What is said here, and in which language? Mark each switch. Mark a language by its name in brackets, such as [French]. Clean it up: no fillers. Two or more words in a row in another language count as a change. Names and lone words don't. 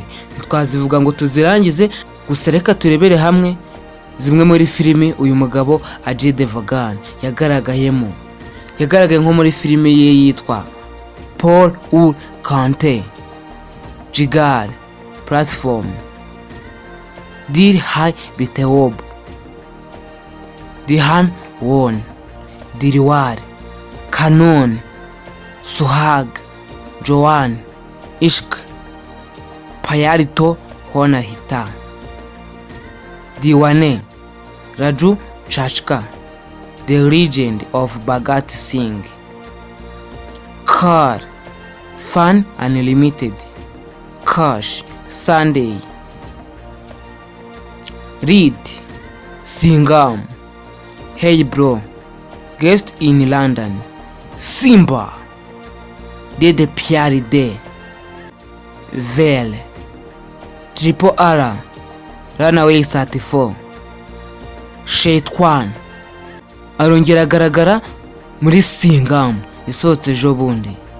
[Kinyarwanda] Ntitwazivuga ngo tuzirangize, gusa reka turebere hamwe zimwe muri filimi uyu mugabo Ajay Devgan yagaragayemo. Yagaragaye nko muri filimi ye yitwa Paul Ur Kante, Jigar, Platform, Dil Hai Biteob, Dihan Won, Dilwar, Kanon, Suhag, Joan, Ishq, Pyar To Hona Hita, Diwane, Raju Chachka, The Legend of Bhagat Singh, Car, Fun Unlimited, Cash, Sunday, Read, Singham, Hey Bro, Guest in London, Simba, Dede Pyari De, Vele, Triple R, Runaway 34, Shaitwan. Arongera agaragara muri Singham isohotse ejo bundi.